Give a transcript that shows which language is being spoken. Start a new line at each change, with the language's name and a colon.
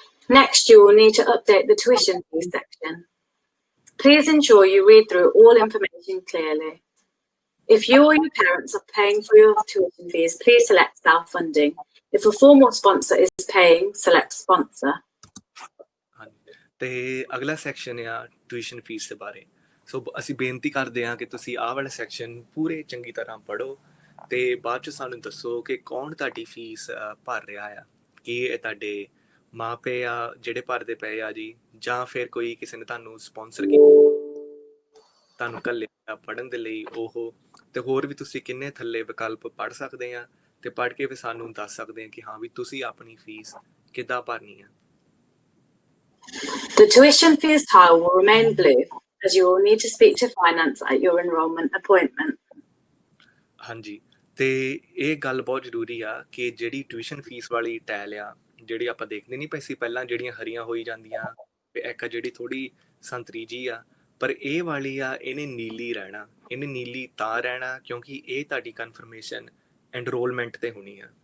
English: Next, you will need to update the tuition fees section. Please ensure you read through all information clearly. If you or your parents are paying for your tuition fees, please select self-funding. If a formal sponsor is paying, select sponsor.
Punjabi: ਤੇ ਅਗਲਾ section ਆ tuition fees ਦੇ ਬਾਰੇ। ਸੋ ਅਸੀਂ ਬੇਨਤੀ ਕਰਦੇ ਹਾਂ ਕਿ ਤੁਸੀਂ ਆਹ ਵਾਲਾ ਸੈਕਸ਼ਨ ਪੂਰੇ ਚੰਗੀ ਤਰ੍ਹਾਂ ਪੜ੍ਹੋ ਤੇ ਬਾਅਦ 'ਚ ਸਾਨੂੰ ਦੱਸੋ ਕਿ ਕੌਣ ਤੁਹਾਡੀ ਫੀਸ ਭਰ ਰਿਹਾ ਆ, ਕੀ ਇਹ ਤੁਹਾਡੇ ਮਾਂ ਪਿਓ ਆ ਜਿਹੜੇ ਭਰਦੇ ਪਏ ਆ ਜੀ, ਜਾਂ ਫਿਰ ਕੋਈ ਕਿਸੇ ਨੇ ਤੁਹਾਨੂੰ ਸਪੋਂਸਰ ਕੀਤਾ ਤੁਹਾਨੂੰ ਘੱਲਿਆ ਪੜ੍ਹਨ ਦੇ ਲਈ ਉਹ, ਤੇ ਹੋਰ ਵੀ ਤੁਸੀਂ ਕਿੰਨੇ ਥੱਲੇ ਵਿਕਲਪ ਪੜ੍ਹ ਸਕਦੇ ਆ ਤੇ ਪੜ੍ਹ ਕੇ ਵੀ ਸਾਨੂੰ ਦੱਸ ਸਕਦੇ ਆ ਕਿ ਹਾਂ ਵੀ ਤੁਸੀਂ ਆਪਣੀ ਫੀਸ ਕਿੱਦਾਂ ਭਰਨੀ ਆ।
English: The tuition fees tile will remain blue, as you will need to speak to finance at your enrolment appointment.
Punjabi: ਹਾਂਜੀ, ਤੇ ਇਹ ਗੱਲ ਬਹੁਤ ਜ਼ਰੂਰੀ ਆ ਕਿ ਜਿਹੜੀ ਟਿਊਸ਼ਨ ਫੀਸ ਵਾਲੀ ਟੈਲ ਆ, ਜਿਹੜੀ ਆਪਾਂ ਦੇਖਦੇ ਨਹੀਂ ਪਏ ਸੀ ਪਹਿਲਾਂ, ਜਿਹੜੀਆਂ ਹਰੀਆਂ ਹੋਈ ਜਾਂਦੀਆਂ ਤੇ ਇੱਕ ਜਿਹੜੀ ਥੋੜੀ ਸੰਤਰੀ ਜੀ ਆ, ਪਰ ਇਹ ਵਾਲੀ ਆ ਇਹਨੇ ਨੀਲੀ ਰਹਿਣਾ। ਇਹਨੇ ਨੀਲੀ ਤਾਂ ਰਹਿਣਾ ਕਿਉਂਕਿ ਇਹ ਤੁਹਾਡੀ ਕਨਫਰਮੇਸ਼ਨ ਐਨਰੋਲਮੈਂਟ ਤੇ ਹੋਣੀ ਆ।